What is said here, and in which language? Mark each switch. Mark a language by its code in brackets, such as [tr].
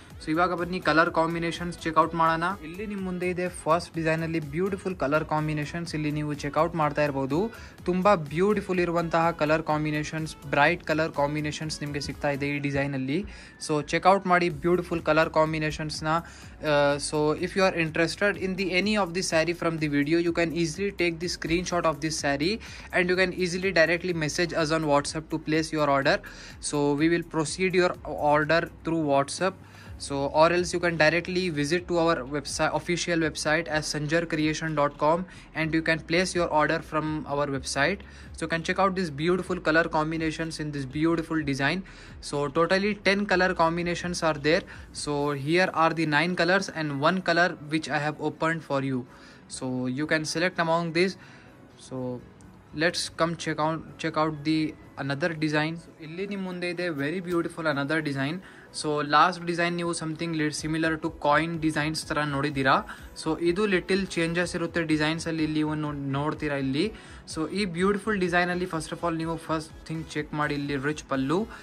[kn] So ಇವಾಗ ಬನ್ನಿ colour combinations checkout ಮಾಡೋಣ. ಇಲ್ಲಿ ನಿಮ್ಮ ಮುಂದೆ ಇದೆ ಫಸ್ಟ್ ಡಿಸೈನಲ್ಲಿ ಬ್ಯೂಟಿಫುಲ್ ಕಲರ್ ಕಾಂಬಿನೇಷನ್ಸ್. ಇಲ್ಲಿ ನೀವು ಚೆಕ್ಔಟ್ ಮಾಡ್ತಾ ಇರ್ಬೋದು, ತುಂಬ ಬ್ಯೂಟಿಫುಲ್ ಇರುವಂತಹ colour combinations, bright colour combinations ನಿಮಗೆ ಸಿಗ್ತಾ ಇದೆ ಈ ಡಿಸೈನಲ್ಲಿ. ಸೊ ಚೆಕ್ಔಟ್ ಮಾಡಿ beautiful colour ಕಾಂಬಿನೇಷನ್ಸ್ನ. [en] So if you are interested in the any of the sari from the video, you can easily take the screenshot of this saree and you can easily directly message us on WhatsApp to place your order. So we will proceed your order through WhatsApp. So or else you can directly visit to our website, official website as sanjarcreation.com, and you can place your order from our website. So you can check out these beautiful color combinations in this beautiful design. So totally 10 color combinations are there. So here are the 9 colors and 1 color which I have opened for you. So you can select among these. So let's come check out the another design. [kn] So ಇಲ್ಲಿ ನಿಮ್ಮ ಮುಂದೆ ಇದೆ very beautiful another design. So last design ನೀವು something similar to coin designs ಥರ ನೋಡಿದ್ದೀರಾ. So ಇದು little changes ಇರುತ್ತೆ ಡಿಸೈನ್ಸಲ್ಲಿ, ಇಲ್ಲಿ ನೋಡ್ತೀರಾ ಇಲ್ಲಿ. ಸೊ ಈ ಬ್ಯೂಟಿಫುಲ್ ಡಿಸೈನಲ್ಲಿ ಫಸ್ಟ್ ಆಫ್ ಆಲ್ ನೀವು ಫಸ್ಟ್ ಥಿಂಗ್ ಚೆಕ್ ಮಾಡಿ, ಇಲ್ಲಿ ರಿಚ್ ಪಲ್ಲು.